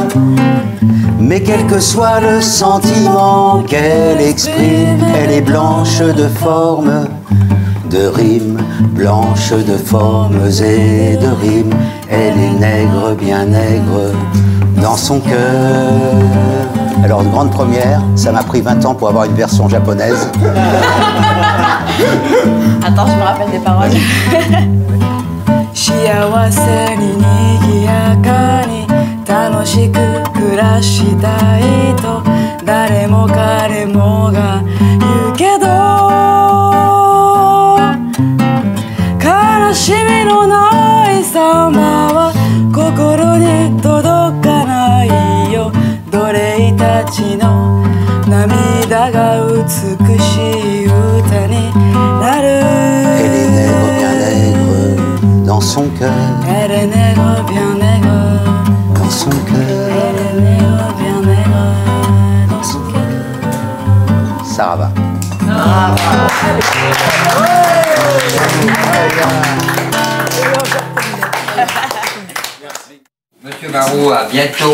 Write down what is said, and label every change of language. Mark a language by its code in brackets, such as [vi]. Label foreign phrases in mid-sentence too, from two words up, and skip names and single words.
[fr] Mais quel que soit le sentiment qu'elle exprime, elle est blanche de forme, de rimes, blanche de formes et de rimes. Elle est nègre, bien nègre, dans son cœur. Alors, une grande première, ça m'a pris 20 ans pour avoir une version japonaise. Attends, je me rappelle des paroles. [ja] 幸せに賑やかに楽しく暮らしたいと誰も彼もが言うけど悲しみのない様は心に届かないよ奴隷たちの涙が美しい歌になる。 [fr] Elle est nègre, bien nègre, dans son cœur. Elle est nègre, bien nègre, dans son cœur. Elle est nègre, bien nègre, dans son cœur. Sarava. Monsieur Barou, à bientôt.